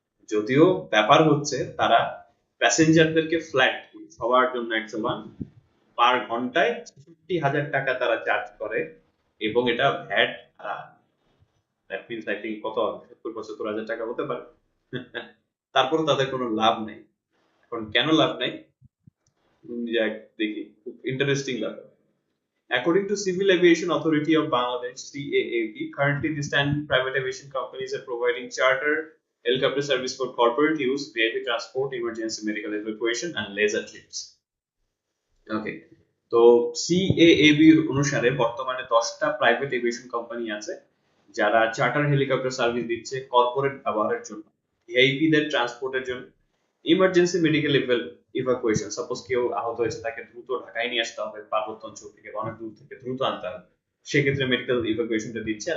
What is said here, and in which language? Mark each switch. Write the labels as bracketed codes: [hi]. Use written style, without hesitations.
[bn] যদিও ব্যাপার হচ্ছে তারা প্যাসেঞ্জারদেরকে ফ্ল্যাট সবার জন্য এক সমান পার ঘন্টায় 66,000 টাকা তারা চার্জ করে, এবং এটা VAT that means I think কত 70-75,000 টাকা হতে পারে। তারপর তাদের কোনো লাভ নেই। এখন কেন লাভ নাই দেখি, খুব ইন্টারেস্টিং ব্যাপার। [en] According to Civil Aviation Authority of Bangladesh (CAAB), currently the standard private aviation companies are providing charter helicopter service for corporate use, VIP transport, emergency medical evacuation, and leisure trips. [bn] Okay, তো CAAB অনুসারে বর্তমানে 10টা private aviation company আছে যারা charter helicopter service দিচ্ছে corporate ব্যবহারের জন্য, VIP দের ট্রান্সপোর্টের জন্য, ইমার্জেন্সি মেডিকেল ইভাকুয়েশন, সাপোজ কেউ আহত হয়েছে তাকে দ্রুত ঢাকায় নিয়ে আসতে হবে, পার্বত্য অঞ্চল থেকে অনেক দূর থেকে দ্রুত আনতে হবে, সেক্ষেত্রে মেডিকেল ইভাকুয়েশনটা দিচ্ছে।